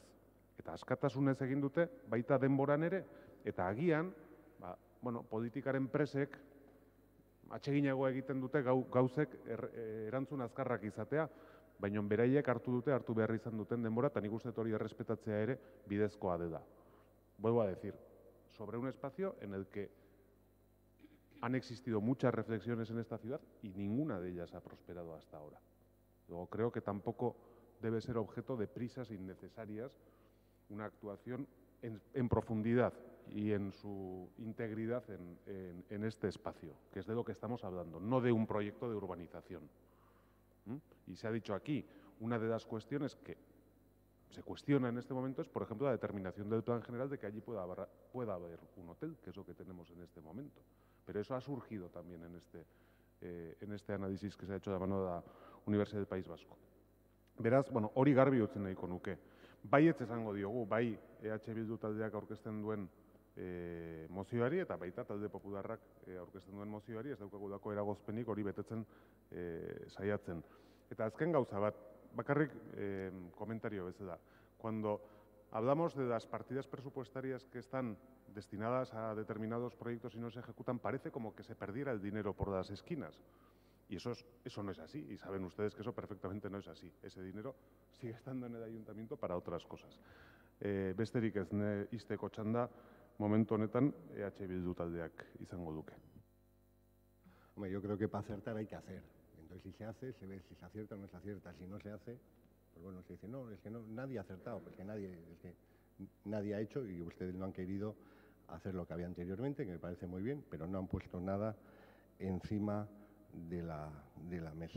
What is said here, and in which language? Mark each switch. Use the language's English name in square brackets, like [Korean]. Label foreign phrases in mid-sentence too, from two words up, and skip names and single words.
[Basque] Eta askatasunez egin dute baita denboran ere, eta agian, politikaren presek atseginago egiten dute gauzek erantzun azkarrak izatea, baina beraiek hartu behar izan duten denbora, eta nik uste hori errespetatzea ere bidezkoa dela. [Spanish] Vuelvo a decir, sobre un espacio en el que han existido muchas reflexiones en esta ciudad y ninguna de ellas ha prosperado hasta ahora. Luego creo que tampoco debe ser objeto de prisas innecesarias una actuación en profundidad y en su integridad en este espacio, que es de lo que estamos hablando, no de un proyecto de urbanización. Y se ha dicho aquí, una de las cuestiones que se cuestiona en este momento es, por ejemplo, la determinación del plan general de que allí pueda haber un hotel, que es lo que tenemos en este momento. Pero eso ha surgido también en este análisis que se ha hecho de mano de la Universidad del País Vasco. [Basque] Beraz, hori garbi utzen nahiko nuke. Baietz esango diogu, bai EH Bildu taldeak aurkezten duen mozioari eta baita talde popularrak aurkezten duen mozioari, ez daukagulako eragozpenik hori betetzen saiatzen. Eta azken gauza bat, bakarrik komentario bezala. [Spanish] Cuando hablamos de las partidas presupuestarias que están destinadas a determinados proyectos y no se ejecutan, parece como que se perdiera el dinero por las esquinas. Y eso no es así, y saben ustedes que eso perfectamente no es así. Ese dinero sigue estando en el ayuntamiento para otras cosas. [Basque] Besterik ez izteko txanda, momentu honetan EH Bildu taldeak izango duke. [Spanish] Hombre, yo creo que para acertar hay que hacer. Entonces, si se hace, se ve si se acierta o no se acierta. Si no se hace, pues bueno, se dice, no, es que no, nadie ha acertado, porque nadie ha hecho y ustedes no han querido hacer lo que había anteriormente, que me parece muy bien, pero no han puesto nada encima de la mesa.